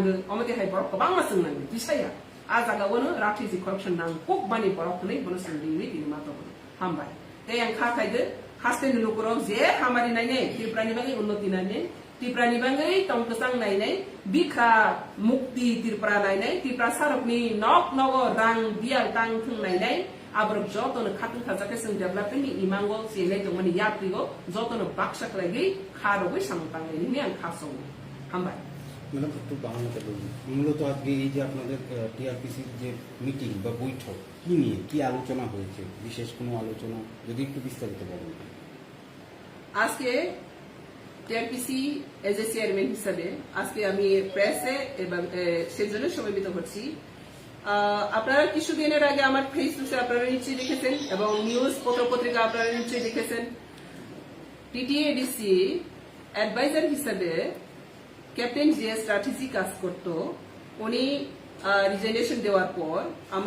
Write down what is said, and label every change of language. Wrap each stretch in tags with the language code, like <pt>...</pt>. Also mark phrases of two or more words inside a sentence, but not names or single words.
<trp>amate hai borok kabang ma sing nang bisaya a jagao no rakhiji corruption nang pok bani borok nei bono sing ni ni ma to hambai te yang kha khaide haste ni lokoro je hamari nai nei tripura ni bangai unnoti nai nei tripura ni bangai tongkasang nai nei bikha mukti tripura nai nei tripura sarok ni nok nogo rang bial tang thung nai nei abrok jotono khatun khajake sing development ni imango selai tongmani yaprigo jotono baksak lagi kharo bai samtang ni ang khasong hambai</trp> <bn>ম্যাডাম একটু বাংলাতে বলুন মূলত আজকে এই যে আপনাদের টিআরপিসির যে মিটিং বা বৈঠক কি নিয়ে কি আলোচনা হয়েছে বিশেষ কোনো আলোচনা যদি একটু বিস্তারিত বলেন আজকে টিআরপিসি</bn> <en>as a chairman</en> <bn>হিসাবে আজকে আমি প্রেসে এবং সেজন্য সমবেত করছি আপনারা কিছুদিনের আগে আমার ফেসবুকে আপনারা নিশ্চয়ই দেখেছেন এবং নিউজ পত্রিকা আপনারা নিশ্চয়ই দেখেছেন টিটিএডিসি অ্যাডভাইজার হিসাবে ক্যাপ্টেন যে স্ট্র্যাটেজি কাজ করতো উনি রিজাইনেশন দেওয়ার পর আমরা</bn>